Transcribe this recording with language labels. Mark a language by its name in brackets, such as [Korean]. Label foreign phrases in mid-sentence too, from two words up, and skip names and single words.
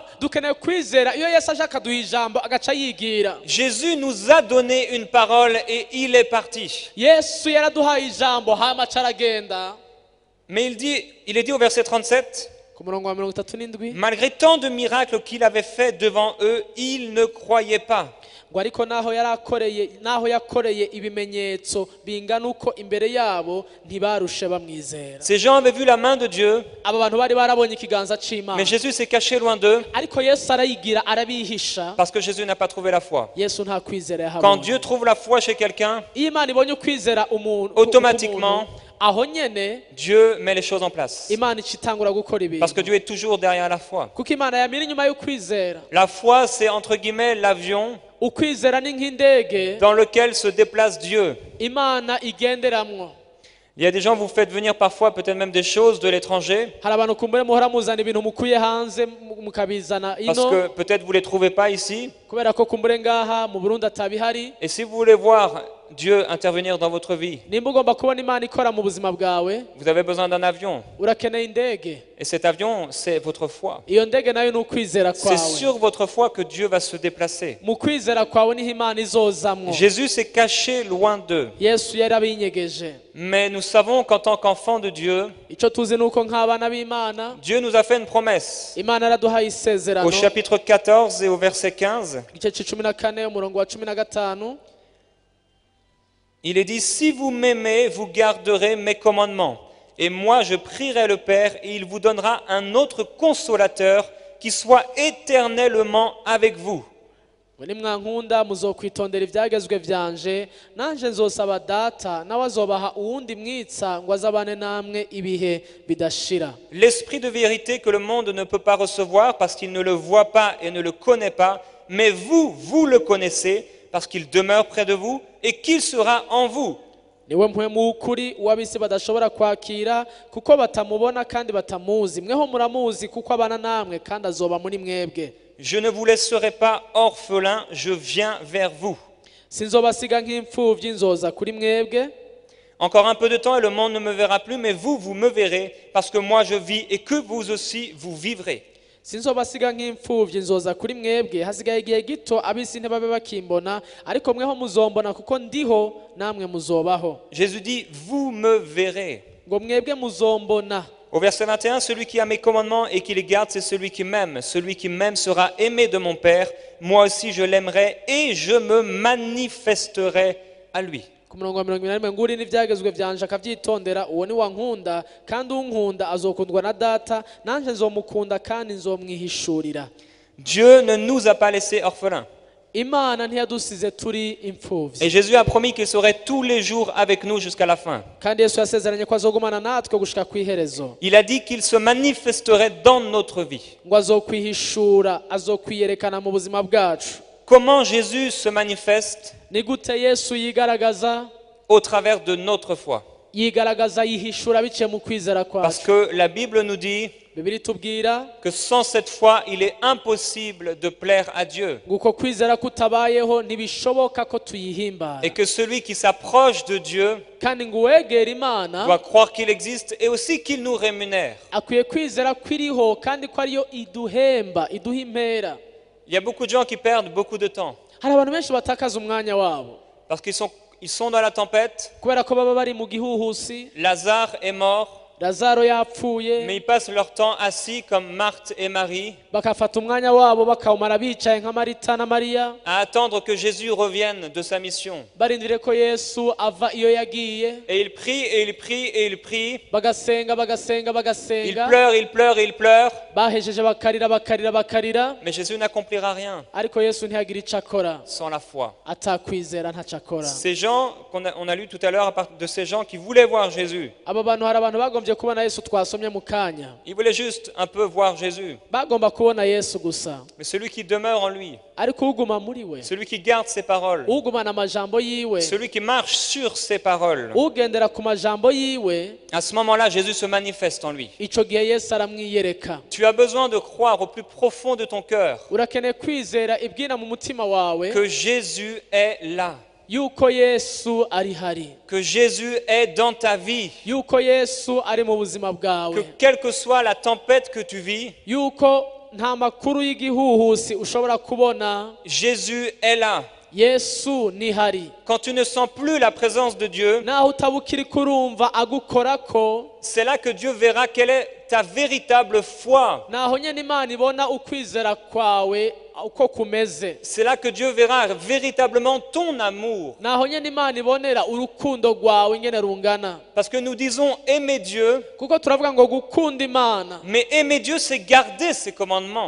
[Rundi] dukeneye kwizera iyo yesu aje akaduha ijambo agaca yigira. [French] Jésus nous a donné une parole et il est parti. [Rundi] yesu yaraduhaye ijambo hama aca aragenda. [French] Mais il est dit au verset 37, [Rundi] ku murongo wa 37, [French] malgré tant de miracles qu'il avait fait devant eux, ils ne croyaient pas. [Rundi] ngo ariko naho yakoreye ibimenyetso bingana uko imbere yabo ntibarushe bamwizera. [French] Ces gens avaient vu la main de Dieu, [Rundi] aba bantu bari barabonye ikiganza c'imana, [French] mais Jésus s'est caché loin d'eux [Rundi] ariko yesu arayigira arabihisha. [French] parce que Jésus n'a pas trouvé la foi. [Rundi] yesu nta kwizera [French] Quand [Rundi] yahabonye. [French] Dieu trouve la foi chez quelqu'un, [Rundi] iyo imana ibonye ukwizera umuntu [French] automatiquement, [Rundi] aho nyene [French] Dieu met les choses en place. [Rundi] imana ica itangura gukora [French] Parce que [Rundi] ibintu, [French] Dieu est toujours derrière la foi. [Rundi] kuko imana yamira inyuma y'ukwizera. [French] La foi, c'est entre guillemets l'avion [Rundi] ukwizera ni nk'indege [French] dans lequel se déplace Dieu. [Rundi] imana igenderamwo. [French] Il y a des gens, vous faites venir parfois peut-être même des choses de l'étranger, [Rundi] hari abantu kumbure muhora muzana ibintu mukuye hanze mukabizana [French] parce [Rundi] ino, [French] que peut-être vous ne les trouvez pas ici. [Rundi] kubera ko kumbure ngaha mu Burundi atabihari. [French] Et si vous voulez voir Dieu intervenir dans votre vie, [Rundi] nimba ugomba kubona imana ikora mu buzima bwawe, [French] vous avez besoin d'un avion. [Rundi] urakeneye indege. [French] Et cet avion, c'est votre foi. [Rundi] iyo ndege nayo ni ukwizera [French] C'est [Rundi] kwawe. [French] sur votre foi que Dieu va se déplacer. [Rundi] mu kwizera kwawe niho imana izozamwo. [French] Jésus s'est caché loin d'eux. [Rundi] yesu yari abinyegeje. [French] Mais nous savons qu'en tant qu'enfants de Dieu, [Rundi] icyo tuzi ni uko nk'abana b'imana [French] Dieu nous a fait une promesse. [Rundi] imana yaraduhaye isezerano. [French] Au chapitre 14 et au verset 15, [Rundi] igice c'14 umurongo wa 15, [French] il est dit, si vous m'aimez, vous garderez mes commandements. Et moi, je prierai le Père et il vous donnera un autre consolateur qui soit éternellement avec vous. [Rundi] ngo nimwankunda muzokwitondera ibyagezwe byanje, nanje nzosaba data nawe azobaha uwundi mwitsa ngo azabane namwe ibihe bidashira. [French] L'esprit de vérité que le monde ne peut pas recevoir parce qu'il ne le voit pas et ne le connaît pas, mais vous le connaissez parce qu'il demeure près de vous et qu'il sera en vous. [Rundi] niwe mpwemu w'ukuri uw'abisi badashobora kwakira kuko batamubona kandi batamuzi, mweho muramuzi kuko abana namwe kandi azoba muri mwebwe. [French] Je ne vous laisserai pas orphelins, je viens vers vous. [Rundi] sinzobasiga nk'imfuvyi, nzoza kuri mwebwe. [French] Encore un peu de temps et le monde ne me verra plus, mais vous me verrez parce que moi je vis et que vous aussi vous vivrez. [Rundi] sinzobasiga nk'imfuvyi, nzoza kuri mwebwe. hasigaye igihe gito abisi ntibabe bakimbona, ariko mweho muzombona kuko ndiho namwe muzobaho. [French] Jésus dit, vous me verrez. [Rundi] ngo mwebwe muzombona. [French] Au verset 21, celui qui a mes commandements et qui les garde, c'est celui qui m'aime. Celui qui m'aime sera aimé de mon Père. Moi aussi je l'aimerai et je me manifesterai à lui. [Rundi] ku murongo wa 21 nguri n'ivyagezwe vyanje akavyitondera uwo ni wankunda kandi unkunda azokundwa na data nanje nzomukunda kandi nzomwihishurira. [French] Dieu ne nous a pas laissés orphelins. [Rundi] Imana ntiyadusize turi imfuvyi. [French] Et Jésus a promis qu'il serait tous les jours avec nous jusqu'à la fin. [Rundi] kandi Yesu yasezeranye ko azogumana natwe gushika kwiherezo. [French] Il a dit qu'il se manifesterait dans notre vie. [Rundi] ngo azokwihishura azokwiyerekana mu buzima bwacu. [French] Comment Jésus se manifeste? [Rundi] ni gute Yesu yigaragaza? [French] Au travers de notre foi. [Rundi] yigaragaza yihishura biciye mu kwizera [French] Parce [Rundi] kwacu. [French] que la Bible nous dit [Rundi] Bibiri tubwira [French] que sans cette foi, il est impossible de plaire à Dieu. [Rundi] nguko kwizera kutabayeho ntibishoboka ko tuyihimbara. [French] Et que celui qui s'approche de Dieu [Rundi] kandi ngo uwegera Imana [French] doit croire qu'il existe et aussi qu'il nous rémunère. [Rundi] akwiye kwizera ko iriho kandi ko ariyo iduhemba iduha impera. [French] Il y a beaucoup de gens qui perdent beaucoup de temps [Rundi] hari abantu benshi batakaza umwanya wabo [French] parce qu'ils sont dans la tempête. [Rundi] kubera ko baba bari mu gihuhusi. [French] Lazare est mort, [Rundi] Lazaro yapfuye [French] mais ils passent leur temps assis comme Marthe et Marie [Rundi] bakafata umwanya wabo bakawumara bicaye nka Marita na Mariya [French] à attendre que Jésus revienne de sa mission. [Rundi] barindire ko Yesu ava iyo yagiye. [French] Et ils prient et ils prient et ils prient. [Rundi] bagasenga [French] Ils [Rundi] bagasenga [French] pleurent, ils pleurent et ils pleurent. [Rundi] bahejeje bakarira [French] Mais Jésus n'accomplira rien [Rundi] ariko Yesu ntiyagira icyo akora [French] sans la foi. [Rundi] atakwizera ntacyo akora. [French] Ces gens on a lu tout à l'heure à part de ces gens qui voulaient voir Jésus. [Rundi] aba bantu hari abantu bagombye kubona Yesu twasomye mu kanya. [French] Ils voulaient juste un peu voir Jésus. [Rundi] bagomba kubona Yesu gusa [French] Mais celui qui demeure en lui, [Rundi] ariko uguma muri we [French] celui qui garde ses paroles, [Rundi] ugumana amajambo yiwe [French] celui qui marche sur ses paroles, [Rundi] ugendera ku majambo yiwe [French] à ce moment-là, Jésus se manifeste en lui. [Rundi] ico gihe Yesu aramwiyereka. [French] Tu as besoin de croire au plus profond de ton cœur [Rundi] urakeneye kwizera ibwina mu mutima wawe [French] que Jésus est là, [Rundi] yuko Yesu ari hari, [French] que Jésus est dans ta vie, [Rundi] yuko Yesu ari mu buzima [French] que [Rundi] bwawe, [French] quelle que soit la tempête que tu vis, [Rundi] yuko nta makuru y'igihuhusi ushobora kubona. [French] Jésus est là. [Rundi] Yesu ni hari. [French] Quand tu ne sens plus la présence de Dieu, [Rundi] naho utabukiri kurumva agukorako, [French] c'est là que Dieu verra quelle est ta véritable foi. [Rundi] naho nyene Imana ibona ukwizera kwawe uko kumeze. [French] C'est là que Dieu verra véritablement ton amour. [Rundi] naho nyene Imana ibonera urukundo rwawe ingene rungana. [French] Parce que nous disons aimer Dieu, [Rundi] kuko turavuga ngo gukunda Imana, [French] mais aimer Dieu, c'est garder ses commandements.